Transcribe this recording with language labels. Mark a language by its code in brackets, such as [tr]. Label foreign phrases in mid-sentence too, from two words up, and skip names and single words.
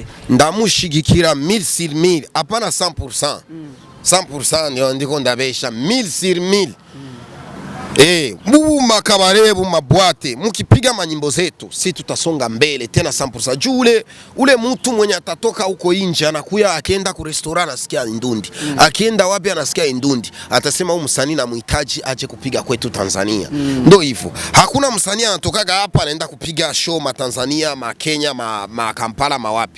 [rn] Ndamushigikira 1000 sur 1000 apana 100%. 100% ndio ndiko ndabesha 1000 sur 1000. Mubu makabare bu mabwate [sw] mukipiga manyimbo zetu si tutasonga mbele tena 100%. Juu ule mtu mwenye atatoka huko nje anakuya akienda ku restaurant anasikia indundi. Akienda wapi anasikia indundi. Atasema huyu msanii namuhitaji aje kupiga kwetu Tanzania. Ndio hivyo. Hakuna msanii anatokaga hapa anaenda kupiga show ma Tanzania, ma Kenya, ma Kampala, ma wapi.